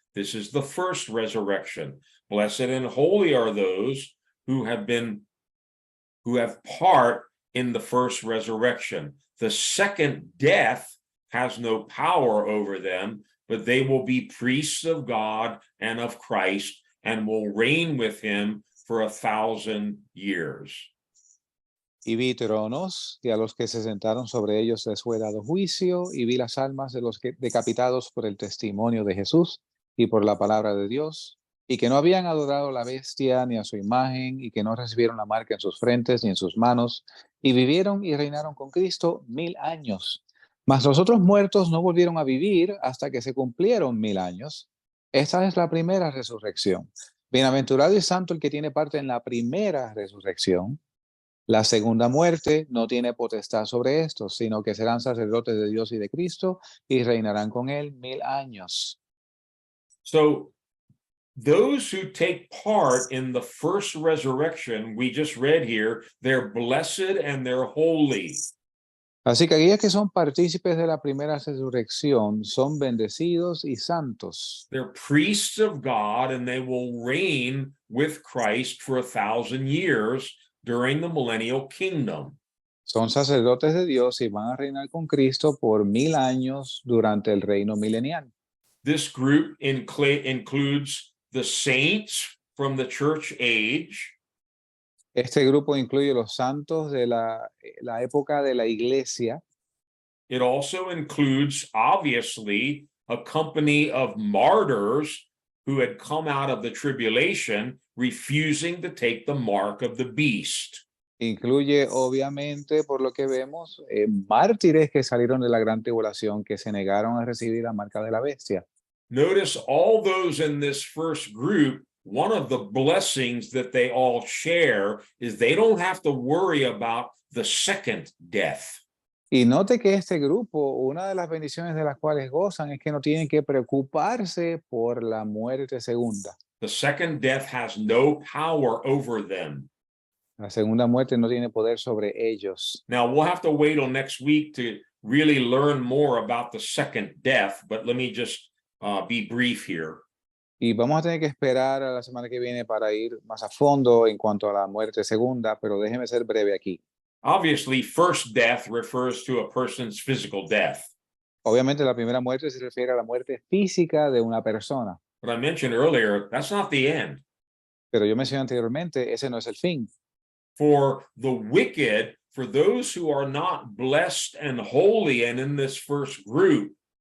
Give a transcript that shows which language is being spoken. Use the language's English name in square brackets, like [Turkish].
[English] This is the first resurrection. Blessed and holy are those who have part in the first resurrection. The second death has no power over them, but they will be priests of God and of Christ and will reign with him for 1,000 years. [Spanish] Y vi tronos, y a los que se sentaron sobre ellos les fue dado juicio, y vi las almas de los decapitados por el testimonio de Jesús y por la palabra de Dios, y que no habían adorado a la bestia ni a su imagen, y que no recibieron la marca en sus frentes ni en sus manos, y vivieron y reinaron con Cristo 1000 años. Mas los otros muertos no volvieron a vivir hasta que se cumplieron 1000 años. Esta es la primera resurrección. Bienaventurado y santo el que tiene parte en la primera resurrección. La segunda muerte no tiene potestad sobre estos, sino que serán sacerdotes de Dios y de Cristo y reinarán con él 1000 años. [English] So those who take part in the first resurrection we just read here, they're blessed and they're holy. [Spanish] Así que aquellos que son partícipes de la primera resurrección son bendecidos y santos. [English] They're priests of God, and they will reign with Christ for 1,000 years during the millennial kingdom. [Spanish] Son sacerdotes de Dios y van a reinar con Cristo por 1000 años durante el reino milenial. [English] This group includes the saints from the church age, [Spanish] Este grupo incluye los santos de la época de la iglesia. [English] it also includes, obviously, a company of martyrs who had come out of the tribulation, refusing to take the mark of the beast. [Spanish] Incluye, obviamente, por lo que vemos, mártires que salieron de la gran tribulación, que se negaron a recibir la marca de la bestia. [English] Notice all those in this first group, one of the blessings that they all share is they don't have to worry about the second death. [Spanish] Y note que este grupo, una de las bendiciones de las cuales gozan es que no tienen que preocuparse por la muerte segunda. [English] The second death has no power over them. [Spanish] La segunda muerte no tiene poder sobre ellos. [English] Now, we'll have to wait till next week to really learn more about the second death, but let me just be brief here. [Spanish] Y vamos a tener que esperar a la semana que viene para ir más a fondo en cuanto a la muerte segunda, pero déjeme ser breve aquí. [English] Obviously, first death refers to a person's physical death. [Spanish] Obviamente la primera muerte se refiere a la muerte física de una persona, [English] But I mentioned earlier, that's not the end. [Spanish] pero yo mencioné anteriormente, ese no es el fin. [English] For the wicked, for those who are not blessed and holy and in this first group,